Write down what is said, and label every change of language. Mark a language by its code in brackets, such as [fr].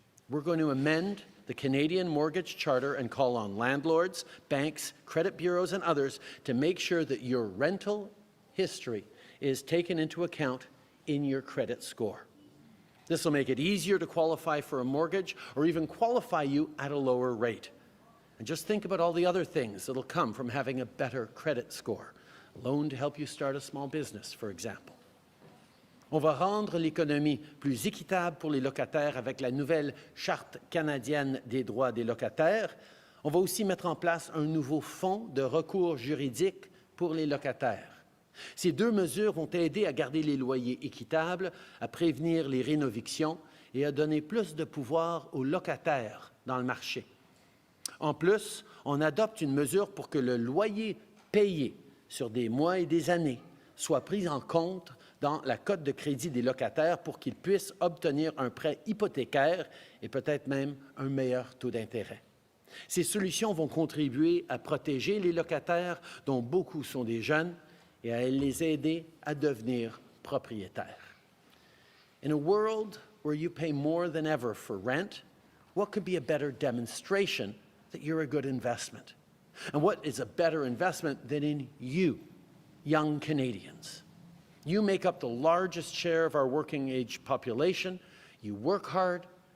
[en] We're going to amend the Canadian Mortgage Charter and call on landlords, banks, credit bureaus, and others to make sure that your rental history is taken into account in your credit score. This will make it easier to qualify for a mortgage or even qualify you at a lower rate. And just think about all the other things that'll come from having a better credit score. A loan to help you start a small business, for example. [fr] On va rendre l'économie plus équitable pour les locataires avec la nouvelle Charte canadienne des droits des locataires. On va aussi mettre en place un nouveau fonds de recours juridique pour les locataires. Ces deux mesures vont aider à garder les loyers équitables, à prévenir les rénovictions et à donner plus de pouvoir aux locataires dans le marché. En plus, on adopte une mesure pour que le loyer payé sur des mois et des années soit pris en compte dans la cote de crédit des locataires pour qu'ils puissent obtenir un prêt hypothécaire et peut-être même un meilleur taux d'intérêt. Ces solutions vont contribuer à protéger les locataires, dont beaucoup sont des jeunes, et à les aider à devenir propriétaires. [en] In a world where you pay more than ever for rent, what could be a better demonstration that you're a good investment? And what is a better investment than in you, young Canadians? You make up the largest share of our working-age population. You work hard.